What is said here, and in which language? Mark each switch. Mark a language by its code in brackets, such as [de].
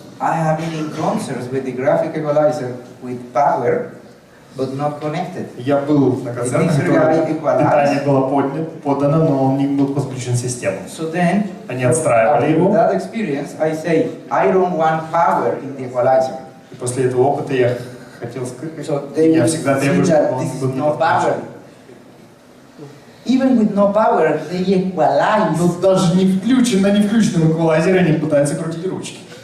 [en] I have been in concerts with the graphic equalizer with power, but not connected. [ru] Я был на концертах, где питание было подано, но он не был подключен в систему. [en] So then, [ru] они отстраивали его. [en] After that experience, I say, I don't want power in the equalizer. [ru] И после этого опыта я хотел сказать, so я всегда требую, чтобы он был не подключен. [en] Even with no power, they equalize. [ru] Но даже не включен, на не включенном эквалайзере они пытаются крутить ручки.